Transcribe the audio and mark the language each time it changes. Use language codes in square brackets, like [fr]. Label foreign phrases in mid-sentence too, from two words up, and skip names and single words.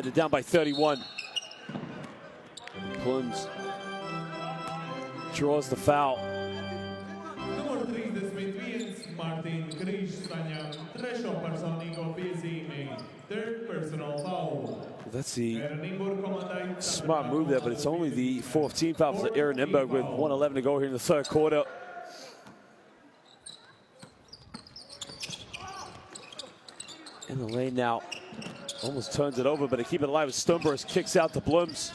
[en] They're down by 31. Plums draws the foul. [lv] Numur 31 Martin Križ saņem trešo personīgo piezīmi. [en] Third personal foul. That's the [lv] Nymburk komandai [en] smart move there, but it's only the 4th team foul for Nymburk with 1:11 to go here in the 3rd quarter. In the lane now, almost turns it over, but they keep it alive with Stumburst, kicks out to Blums.